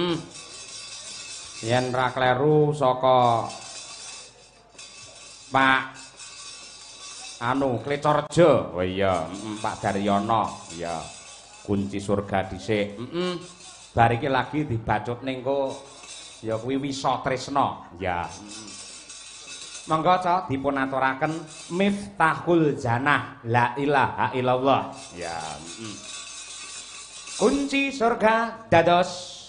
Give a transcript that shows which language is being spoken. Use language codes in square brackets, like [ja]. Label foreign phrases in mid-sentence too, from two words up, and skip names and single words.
[jv] Yen ra kleru saka Pak Klecorejo. Oh iya, Pak Daryono. Iya. Kunci surga dhisik. Bar iki lagi dibacut ning ya kuwi Wisa Tresna. Ya. Monggo ca dipun aturaken [ar] مفتاح الجنة لا إله إلا الله. [jv] Ya. Kunci surga dados